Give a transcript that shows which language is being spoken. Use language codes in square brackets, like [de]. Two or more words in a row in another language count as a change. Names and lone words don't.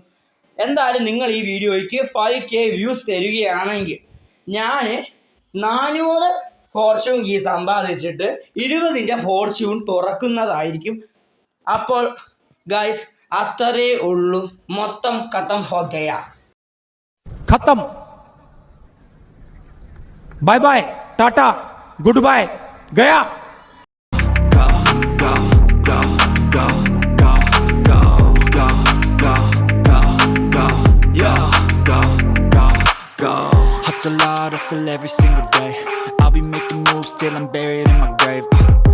[ml] എന്തായാലും നിങ്ങൾ ഈ വീഡിയോയ്ക്ക് 5K വ്യൂസ് തരികയാണെങ്കിൽ ഞാൻ 400 [en] fortune key [ml] സമ്പാദിച്ചിട്ട് 20ൻ്റെ ഫോർച്യൂൺ തുറക്കുന്നതായിരിക്കും. അപ്പോൾ ഗൈസ് അത്രേ ഉള്ളൂ. [hi] മൊത്തം ख़त्म हो गया. खत्म. [en] bye bye, [hi] टाटा, [en] good bye, [hi] गया. [en] Go, go, go, go, go, go, go, go, go, go, yo, go, go, go. Hustle hard, hustle every single day. I'll be making moves till I'm buried in my grave.